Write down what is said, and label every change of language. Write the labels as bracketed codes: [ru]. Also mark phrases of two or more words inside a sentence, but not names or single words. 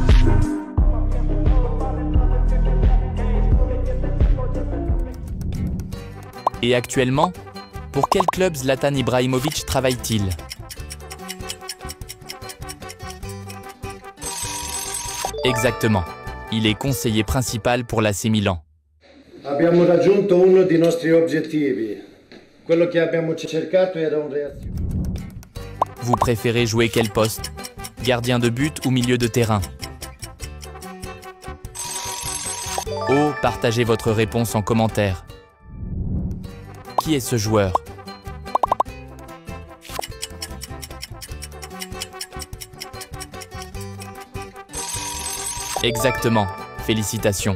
[fr] Et actuellement, pour quel club Zlatan Ibrahimovic travaille-t-il? Exactement, il est conseiller principal pour l'AC Milan. [it] Abbiamo raggiunto uno dei nostri obiettivi. Quello che abbiamo cercato era un reazione. [fr] Vous préférez jouer quel poste? Gardien de but ou milieu de terrain? Oh, partagez votre réponse en commentaire. Qui est ce joueur? Exactement, félicitations.